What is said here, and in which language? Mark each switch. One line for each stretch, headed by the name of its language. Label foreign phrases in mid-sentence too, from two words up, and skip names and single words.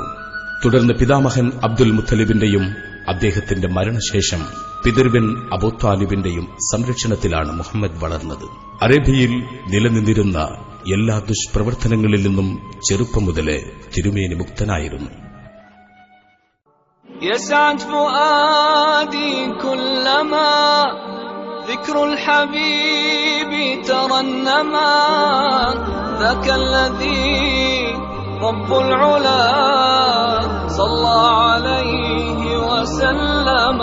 Malayalam: തുടർന്ന് പിതാമഹൻ അബ്ദുൽ മുത്തലിബിന്റെയും അദ്ദേഹത്തിന്റെ മരണശേഷം പിതൃവൻ അബൂ താലിബിന്റെയും സംരക്ഷണത്തിലാണ് മുഹമ്മദ് വളർന്നത്. അറേബ്യയിൽ നിലനിന്നിരുന്ന എല്ലാ ദുഷ്പ്രവർത്തനങ്ങളിൽ നിന്നും ചെറുപ്പം മുതലേ തിരുമേനി മുക്തനായിരുന്നു.
Arabic: يسعد فؤادي كلما ذكر الحبيب ترنما ذاك الذي رب العلا صلى عليه وسلم.